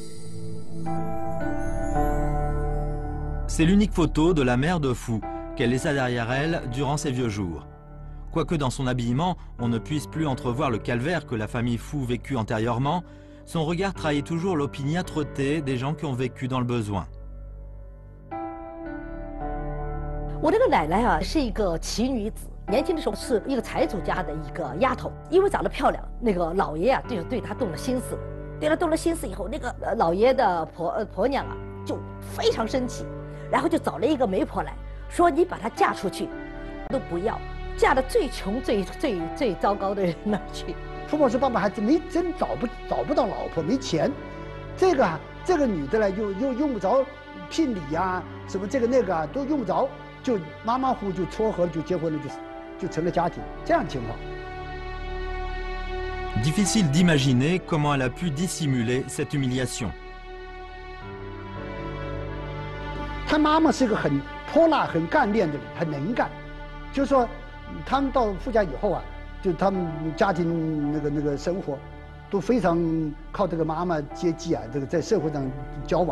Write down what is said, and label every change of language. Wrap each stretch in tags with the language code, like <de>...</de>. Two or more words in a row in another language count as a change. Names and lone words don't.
<fr>C'est l'unique photo de la mère de Fu qu'elle laissa derrière elle durant ses vieux jours. Quoique dans son habillement, on ne puisse plus entrevoir le calvaire que la famille Fu vécut antérieurement, son regard trahit toujours l'opiniâtreté des gens qui ont vécu dans le besoin.</fr> <zh>我这个奶奶啊，是一个奇女子，年轻的时候是一个财主家的一个丫头，因为长得漂亮，那个老爷啊就对她动了心思，对她动了心思以后，那个老爷的婆娘啊就非常生气，然后就找了一个媒婆来说：“你把她嫁出去，都不要，嫁到最穷、最糟糕的人那儿去。” 福宝石爸爸还真找不到老婆，没钱，这个女的呢又用不着聘礼呀，什么这个那个啊都用不着。就马马虎虎就撮合了，就结婚了，就成了家庭，这样情况。</zh> <fr>Difficile d'imaginer comment elle a pu dissimuler cette humiliation.</fr> <zh>他妈妈是个很泼辣、很干练的人，很能干。就是说，他们到富家以后啊，就他们家庭那个生活，都非常靠这个妈妈接济啊，这个在社会上交往。</zh>